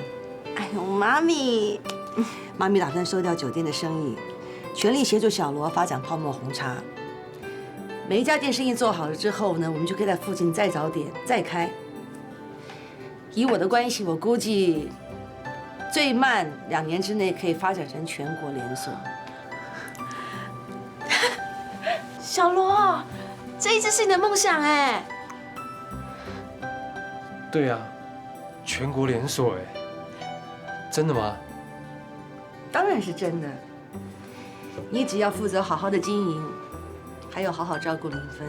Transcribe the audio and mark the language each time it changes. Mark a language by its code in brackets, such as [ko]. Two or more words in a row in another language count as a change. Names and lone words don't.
[zh] 哎呦，媽咪，媽咪打算收掉酒店的生意，全力協助小羅發展泡沫紅茶。每一家店生意做好了之後呢，我們就可以在附近再找點再開。以我的關係，我估計。最慢2年之內可以發展成全國連鎖。小罗，这一直是你的梦想哎。对啊，全国连锁哎，真的吗？当然是真的。你只要负责好好的经营，还有好好照顾林芬。